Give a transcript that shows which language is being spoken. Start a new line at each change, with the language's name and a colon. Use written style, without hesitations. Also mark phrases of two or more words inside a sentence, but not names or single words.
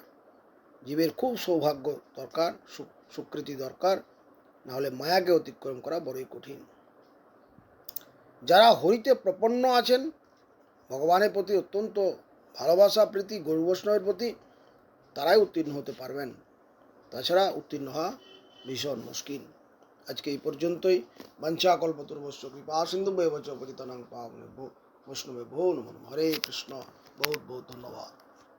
Bangla: জীবের খুব সৌভাগ্য দরকার, সুকৃতি দরকার, নাহলে মায়াকে অতিক্রম করা বড়ই কঠিন। যারা হরিতে প্রপন্ন আছেন, ভগবানের প্রতি অত্যন্ত ভালোবাসা প্রীতি, গরু বৈষ্ণবের প্রতি, তারাই উত্তীর্ণ হতে পারবেন। তাছাড়া উত্তীর্ণ হওয়া ভীষণ মুশকিল। আজকে এই পর্যন্তই।
Sanskrit: বাঞ্ছা কল্পতরুভ্যশ্চ কৃপা সিন্ধুভ্যেব চ পতিতানাং পাবনেভ্যো বৈষ্ণবেভ্যো নমো নমঃ।
Bangla: হরে কৃষ্ণ।
Hindi: बहुत बहुत धन्यवाद।